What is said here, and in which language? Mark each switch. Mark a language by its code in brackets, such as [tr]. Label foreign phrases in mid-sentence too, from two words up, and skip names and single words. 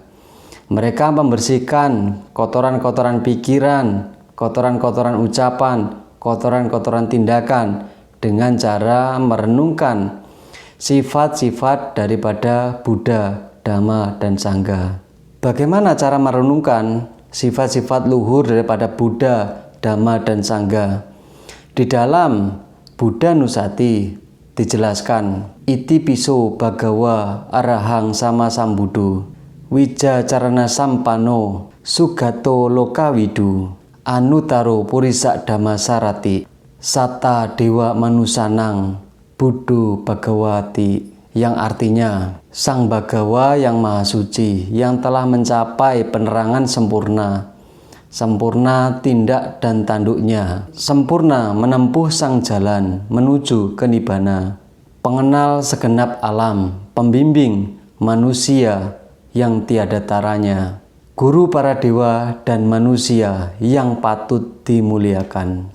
[id] Mereka membersihkan kotoran-kotoran pikiran, kotoran-kotoran ucapan, kotoran-kotoran tindakan dengan cara merenungkan sifat-sifat daripada Buddha, Dhamma, dan Sangha. Bagaimana cara merenungkan sifat-sifat luhur daripada Buddha, Dhamma, dan Sangha? Di dalam Buddha Nusati dijelaskan, [pi] iti piso bhagawa arahang sama sambuddho wija carana sampano sugato lokawidu anutaro purisa dhamma sarati sata dewa manusanang buddho bhagawati, [id] yang artinya Sang Bhagawa yang Maha Suci yang telah mencapai penerangan sempurna, sempurna tindak dan tanduknya, sempurna menempuh sang jalan menuju ke nibbana, pengenal segenap alam, pembimbing manusia yang tiada taranya, guru para dewa dan manusia yang patut dimuliakan.